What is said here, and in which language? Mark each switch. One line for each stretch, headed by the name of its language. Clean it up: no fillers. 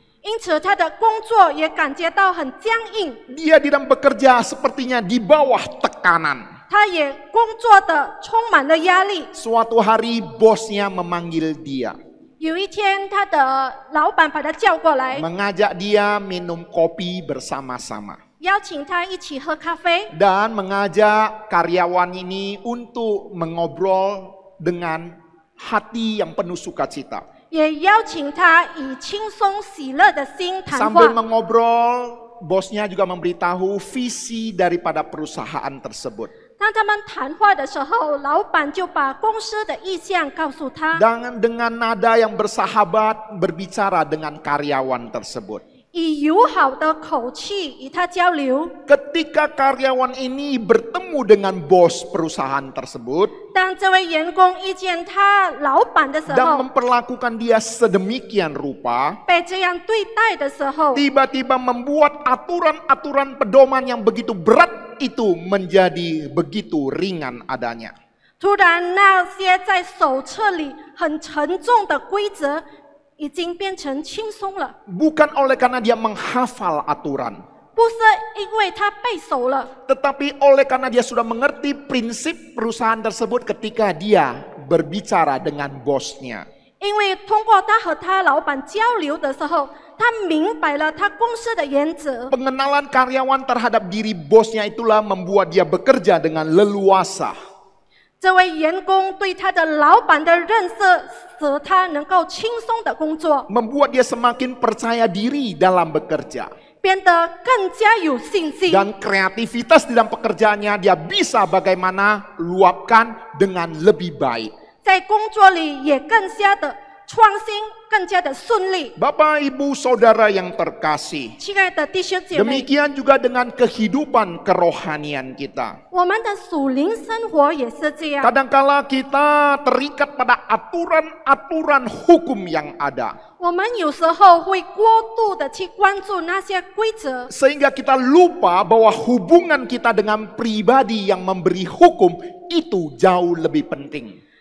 Chinese: 因此他的工作也感觉到很僵硬，
Indonesian: Dia di dalam bekerja sepertinya di bawah tekanan.
Chinese: 他也工作的充满了压力。
Indonesian: Suatu hari bosnya memanggil dia,
Chinese: 有一天，他的老板把他叫过来，
Indonesian: mengajak dia minum kopi bersama-sama.
Chinese: 邀请他一起喝咖啡，
Indonesian: Dan mengajak karyawan ini untuk mengobrol dengan hati yang penuh sukacita.
Chinese: 也邀请他以轻松喜乐的心谈
Indonesian: Sambil
Chinese: 话。
Indonesian: mengobrol, bosnya juga memberitahu visi daripada perusahaan tersebut.
Chinese: 当他们谈话的时候，老板就把公司的意向告诉他，
Indonesian: Dengan nada yang bersahabat berbicara dengan karyawan tersebut.
Chinese: 以友好的口气与他交流。
Indonesian: Ketika karyawan ini bertemu dengan bos perusahaan tersebut
Chinese: 当这位员工遇见他老板的时
Indonesian: dan
Chinese: 候，
Indonesian: memperlakukan dia sedemikian rupa,
Chinese: 被这样对待的时候，
Indonesian: tiba-tiba membuat aturan-aturan pedoman yang begitu berat itu menjadi begitu ringan adanya.
Chinese: 突然那些在手册里很沉重的规则，已经变成轻松了。
Indonesian: Bukan oleh karena dia menghafal aturan,
Chinese: 不是因为他背熟了，
Indonesian: tetapi oleh karena dia sudah mengerti prinsip perusahaan tersebut ketika dia berbicara dengan bosnya.
Chinese: 因为通过他和他老板交流的时候，他明白了他公司的原则。
Indonesian: Pengenalan karyawan terhadap diri bosnya itulah membuat dia bekerja dengan leluasa.
Chinese: 这位员工对他的老板的认识，使他能够轻松的工作，
Indonesian: Membuat dia semakin percaya diri dalam bekerja.
Chinese: 变得更加有信心。
Indonesian: Dan kreativitas di dalam pekerjaannya dia bisa bagaimana luapkan dengan lebih baik.
Chinese: 在工作里也更加的创新，更加的顺利。
Indonesian: Bapak, Ibu, Saudara yang terkasih.
Chinese: 亲爱的弟兄姐妹，
Indonesian: Demikian juga dengan kehidupan kerohanian kita.
Chinese: 我们的属灵生活也是这样。
Indonesian: Kadangkala kita terikat pada aturan-aturan hukum yang ada.
Chinese: 我们有时候会过度的去关注那些规则，
Indonesian: Sehingga kita lupa bahwa hubungan kita dengan pribadi yang memberi hukum itu jauh lebih penting.